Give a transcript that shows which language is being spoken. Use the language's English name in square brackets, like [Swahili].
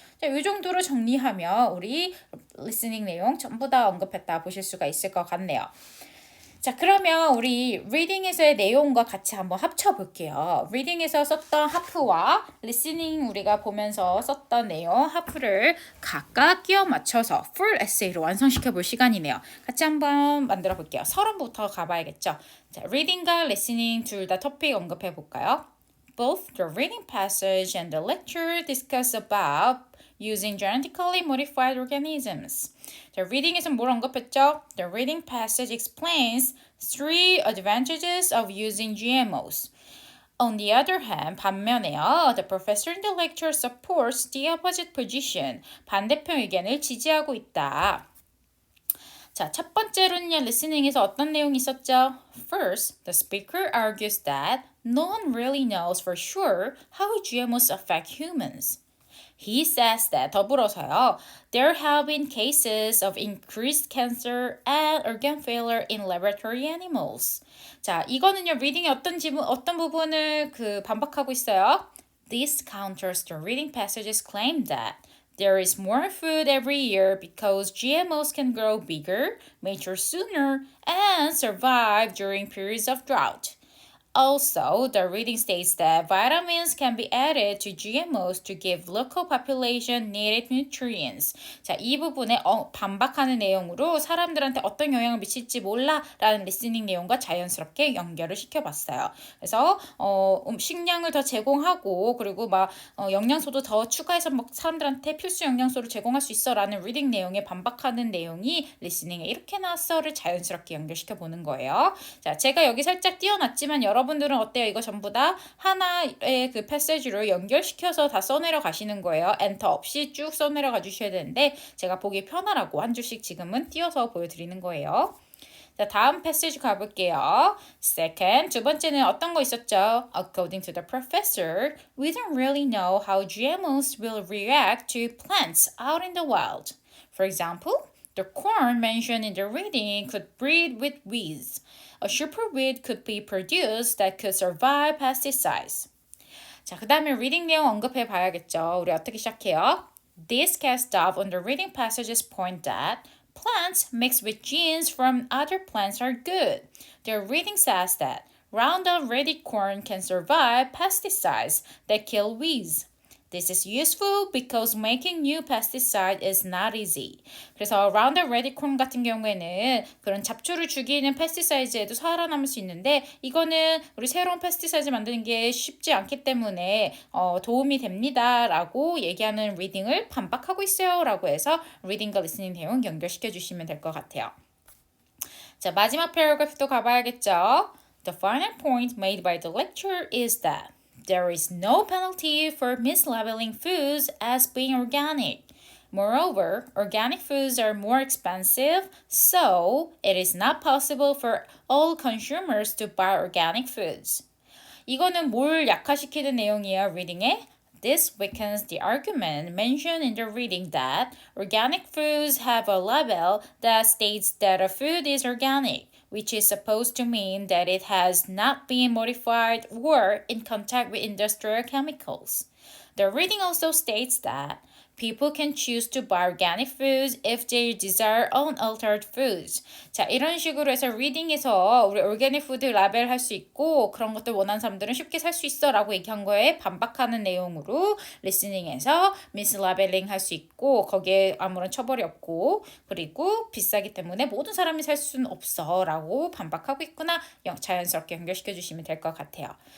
[Korean] 자, 이 정도로 정리하면 우리 리스닝 내용 전부 다 언급했다 보실 수가 있을 것 같네요. 자, 그러면 우리 리딩에서의 내용과 같이 한번 합쳐볼게요. 리딩에서 썼던 하프와 리스닝 우리가 보면서 썼던 내용 하프를 각각 끼워 맞춰서 풀 에세이로 완성시켜 볼 시간이네요. 같이 한번 만들어 볼게요. 서론부터 가봐야겠죠. 자, 리딩과 리스닝 둘 다 토픽 언급해 볼까요? [English] Both the reading passage and the lecture discuss about using genetically modified organisms. [Korean] 자, reading에서 뭘 언급했죠? [English] The reading passage explains three advantages of using GMOs. On the other hand, [Korean] 반면에요, [English] the professor in the lecture supports the opposite position. [Korean] 반대편 의견을 지지하고 있다. 자, 첫 번째로는요, listening에서 어떤 내용이 있었죠? [English] First, the speaker argues that no one really knows for sure how GMOs affect humans. He says that [Korean] 더불어서요, [English] there have been cases of increased cancer and organ failure in laboratory animals. [Korean] 자, 이거는요, 리딩의 어떤 부분을 반박하고 있어요? [English] This counters the reading passage's claim that there is more food every year because GMOs can grow bigger, mature sooner, and survive during periods of drought. Also, the reading states that vitamins can be added to GMOs to give local population needed nutrients. [Korean] 자, 이 부분에 반박하는 내용으로 사람들한테 어떤 영향을 미칠지 몰라라는 리스닝 내용과 자연스럽게 연결을 시켜봤어요. 그래서 식량을 더 제공하고 그리고 영양소도 더 추가해서 사람들한테 필수 영양소를 제공할 수 있어라는 리딩 내용에 반박하는 내용이 리스닝에 이렇게 나왔어를 자연스럽게 연결시켜 보는 거예요. 자, 제가 여기 살짝 띄워놨지만 여러분들은 어때요? 이거 전부 다 하나의 그 패시지로 연결시켜서 다 써내려 가시는 거예요. 엔터 없이 쭉 써내려 가주셔야 되는데 제가 보기 편하라고 한 줄씩 지금은 띄워서 보여드리는 거예요. 자, 다음 패시지 가볼게요. Second, 두 번째는 어떤 거 있었죠? [English] According to the professor, we don't really know how GMOs will react to plants out in the wild. For example, the corn mentioned in the reading could breed with weeds. A super weed could be produced that could survive pesticides. [Korean] 자, 그 다음에 reading 내용 언급해 봐야겠죠. 우리 어떻게 시작해요? [English] This cast off on the reading passages point that plants mixed with genes from other plants are good. Their reading says that Roundup Ready corn can survive pesticides that kill weeds. This is useful because making new pesticide is not easy. [Korean] 그래서 Roundup Ready corn 같은 경우에는 그런 잡초를 죽이는 패스티사이드에도 살아남을 수 있는데 이거는 우리 새로운 패스티사이드 만드는 게 쉽지 않기 때문에 도움이 됩니다라고 얘기하는 리딩을 반박하고 있어요라고 해서 리딩과 리스닝 내용 연결시켜 주시면 될 것 같아요. 자, 마지막 패러그래프도 가봐야겠죠. [English] The final point made by the lecturer is that there is no penalty for mislabeling foods as being organic. Moreover, organic foods are more expensive, so it is not possible for all consumers to buy organic foods. [Korean] 이거는 뭘 약화시키는 내용이에요, 리딩에? [English] This weakens the argument mentioned in the reading that organic foods have a label that states that a food is organic, which is supposed to mean that it has not been modified or in contact with industrial chemicals. The reading also states that people can choose to buy organic foods if they desire unaltered foods. [Korean] 자, 이런 식으로 해서 리딩에서 우리 organic food 라벨 할 수 있고 그런 것들 원하는 사람들은 쉽게 살 수 있어 라고 얘기한 거에 반박하는 내용으로 리스닝에서 미스라벨링 할 수 있고 거기에 아무런 처벌이 없고 그리고 비싸기 때문에 모든 사람이 살 수는 없어 라고 반박하고 있구나 자연스럽게 연결시켜 주시면 될 것 같아요.